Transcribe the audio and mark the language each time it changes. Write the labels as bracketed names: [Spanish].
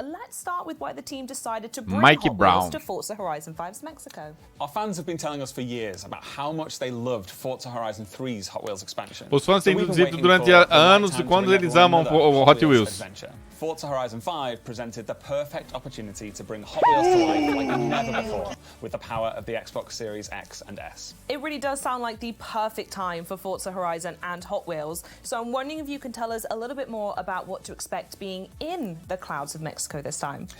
[English] Let's start with why the team decided to bring Mikey Hot Brown. Wheels to Forza Horizon 5's Mexico. Our fans have been telling us for years about how much they loved Forza Horizon 3's Hot Wheels expansion. [Portuguese] Os fãs têm dito durante anos de quando eles amam o Hot Wheels. [English] Forza Horizon 5 presented the perfect opportunity to bring Hot Wheels to life like never before with the power of the Xbox Series X and S. It really does sound like the perfect time for Forza Horizon and Hot Wheels, so I'm wondering if you can tell us a little bit more about what to expect being in the clouds of Mexico this time.